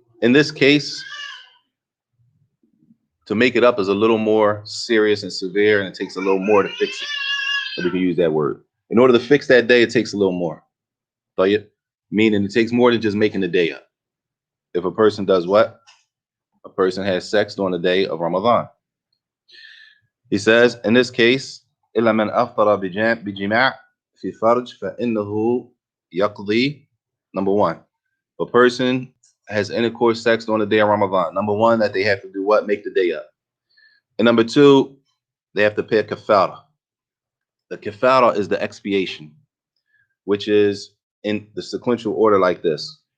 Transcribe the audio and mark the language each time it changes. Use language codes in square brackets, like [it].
[en] In this case, to make it up is a little more serious and severe, and it takes a little more to fix it. If we can use that word. In order to fix that day, it takes a little more. [ar] طيب. [en] Meaning it takes more than just making the day up. If a person does what? A person has sex during the day of Ramadan. He says, in this case, [ar] إلا من أفطر بجماع في فرج فإنه يقضي. [en] Number one, a person has intercourse sex during the day of Ramadan. Number one, that they have to do what? Make the day up. And number two, they have to pay a kafara. The kafara is the expiation, which is in the sequential order like this.